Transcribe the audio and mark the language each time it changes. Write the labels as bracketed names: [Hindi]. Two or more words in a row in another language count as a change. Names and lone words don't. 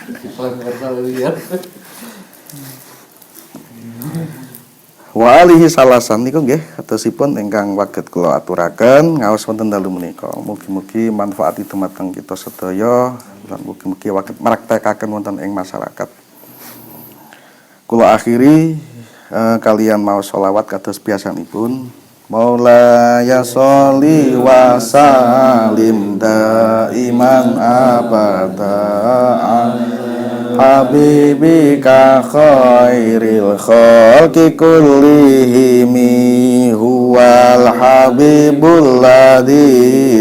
[Arabic] وآله [Javanese] salasan niku nggih katosipun ingkang waget kula aturaken ngaos wonten dalu menika. Mugi-mugi manfaati dumateng kita sedaya lan mugi-mugi waget mraktekaken wonten ing masyarakat. Kula akhiri kalian maos selawat kados biasanipun. [Arabic] مولاي صل وسلم دائما أبدا حبيبك خير الخلق كلهم هو الحبيب الذي